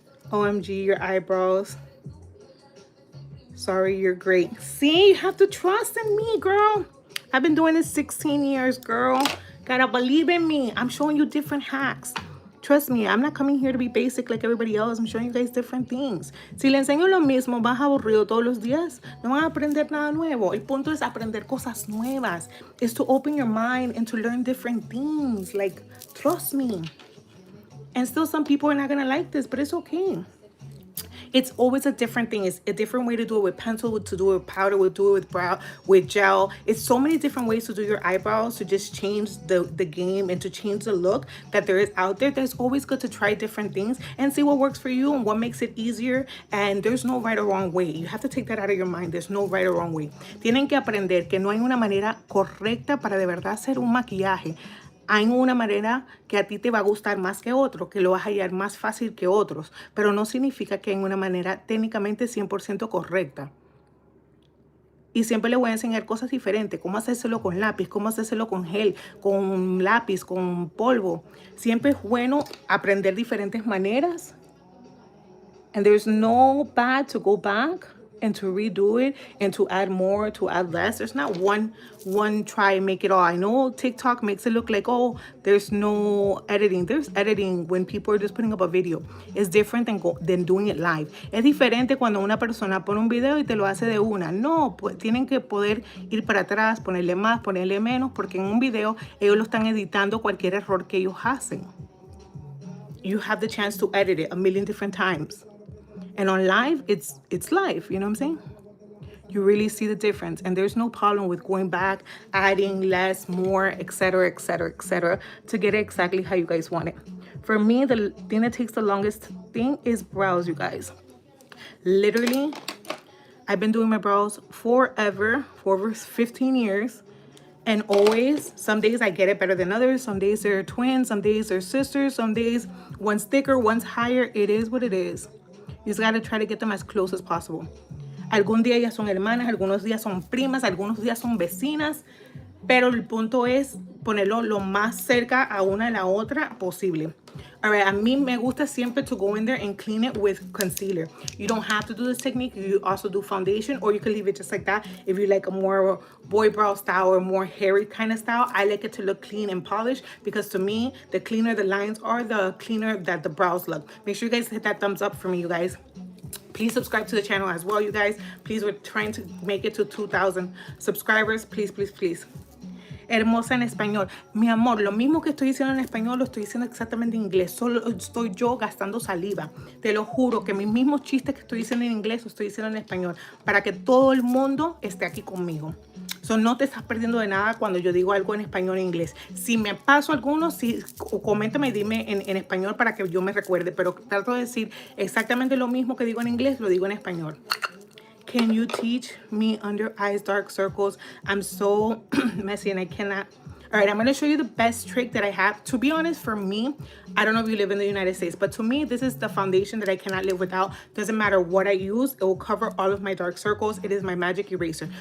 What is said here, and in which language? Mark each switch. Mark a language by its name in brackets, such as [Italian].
[English] OMG, your eyebrows. Sorry, you're great. See, you have to trust in me, girl. I've been doing this 16 years, girl. Gotta believe in me. I'm showing you different hacks. Trust me, I'm not coming here to be basic like everybody else. I'm showing you guys different things. [Spanish] Si le enseño lo mismo, vas aburrido todos los días, no van a aprender nada nuevo. El punto es aprender cosas nuevas. [English] It's to open your mind and to learn different things. Like, trust me. And still some people are not gonna like this, but it's okay. It's always a different thing. It's a different way to do it with pencil, to do it with powder, to do it with brow, with gel. It's so many different ways to do your eyebrows to just change the game and to change the look that there is out there. There's always good to try different things and see what works for you and what makes it easier. And there's no right or wrong way. You have to take that out of your mind. There's no right or wrong way. [Spanish] Tienen que aprender que no hay una manera correcta para de verdad hacer un maquillaje. Hay una manera que a ti te va a gustar más que otro, que lo vas a hallar más fácil que otros, pero no significa que hay una manera técnicamente 100% correcta. Y siempre le voy a enseñar cosas diferentes, cómo hacérselo con lápiz, cómo hacérselo con gel, con lápiz, con polvo. Siempre es bueno aprender diferentes maneras. [English] And there's no bad to go back and to redo it and to add more, to add less. There's not one try and make it all. I know TikTok makes it look like, oh, there's no editing. There's editing when people are just putting up a video. It's different than doing it live. [Spanish] Es diferente cuando una persona pone un video y te lo hace de una. No, pues tienen que poder ir para atrás, ponerle más, ponerle menos, porque en un video ellos lo están editando cualquier error que ellos hacen. [English] You have the chance to edit it a million different times. And on live, it's live, you know what I'm saying? You really see the difference. And there's no problem with going back, adding less, more, etc., etc., etc., to get it exactly how you guys want it. For me, the thing that takes the longest thing is brows, you guys. Literally, I've been doing my brows forever, for over 15 years. And always, some days I get it better than others. Some days they're twins, some days they're sisters, some days one's thicker, one's higher. It is what it is. You just gotta try to get them as close as possible. [Spanish] Algún día ellas son hermanas, algunos días son primas, algunos días son vecinas, pero el punto es ponerlo lo más cerca a una de la otra posible. [English] Alright, [Spanish] a mí me gusta siempre [English] to go in there and clean it with concealer. You don't have to do this technique. You also do foundation, or you can leave it just like that. If you like a more boy brow style or more hairy kind of style, I like it to look clean and polished, because to me, the cleaner the lines are, the cleaner that the brows look. Make sure you guys hit that thumbs up for me, you guys. Please subscribe to the channel as well, you guys. Please, we're trying to make it to 2,000 subscribers. Please, please, please. [Spanish] hermosa en español. Mi amor, lo mismo que estoy diciendo en español lo estoy diciendo exactamente en inglés. Solo estoy yo gastando saliva. Te lo juro que mis mismos chistes que estoy diciendo en inglés los estoy diciendo en español para que todo el mundo esté aquí conmigo. So, no te estás perdiendo de nada cuando yo digo algo en español o en inglés. Si me paso alguno, coméntame y dime en español para que yo me recuerde. Pero trato de decir exactamente lo mismo que digo en inglés, lo digo en español. [English] Can you teach me under eyes dark circles? I'm so messy and I cannot. All right, I'm going to show you the best trick that I have. To be honest, for me, I don't know if you live in the United States, but to me, this is the foundation that I cannot live without. Doesn't matter what I use, it will cover all of my dark circles. It is my magic eraser.